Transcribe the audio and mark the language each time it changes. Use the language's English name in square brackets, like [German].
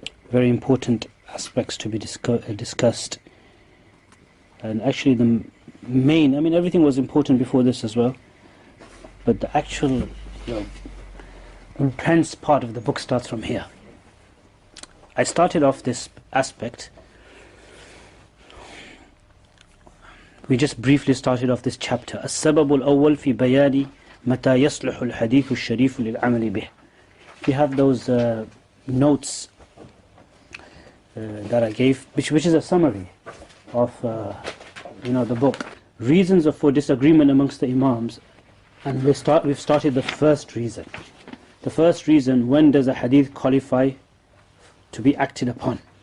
[English] Very important aspects to be discussed. And actually the main, everything was important before this as well, but the actual intense part of the book starts from here. I started off this aspect. We just briefly started off this chapter. [Arabic] السبب الأول في بيان متى يصلح الحديث الشريف للعمل به. [English] We have those notes that I gave, which is a summary of the book. Reasons for disagreement amongst the Imams, and we've started the first reason. The first reason: when does a hadith qualify to be acted upon?